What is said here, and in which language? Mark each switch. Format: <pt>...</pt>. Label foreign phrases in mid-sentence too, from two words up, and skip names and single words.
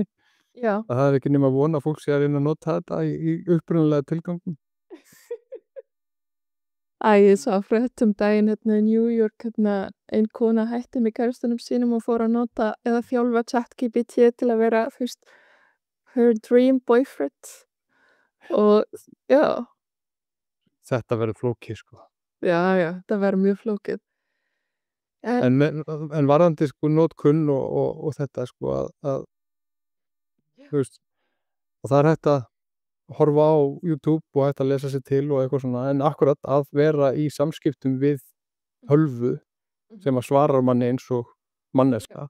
<is>Já. Það er ekki nema von að fólk sé að reyna að nota þetta í upprunalega tilgangum. Ég sá frétt daginn í New York ein kona hætti með kærastunum sínum og fór að nota eða þjálfa ChatGPT til að vera fyrst</is> <en>her dream boyfriend</en> <is>og já. Þetta verður flókið sko. Já, það verður mjög flókið. En varðandi notkun og þetta að þú veist og það er hægt að horfa á YouTube og hægt að lesa sér til og eitthvað svona en akkurat að vera í samskiptum við hölvu sem að svarar manni eins og manneska.</is>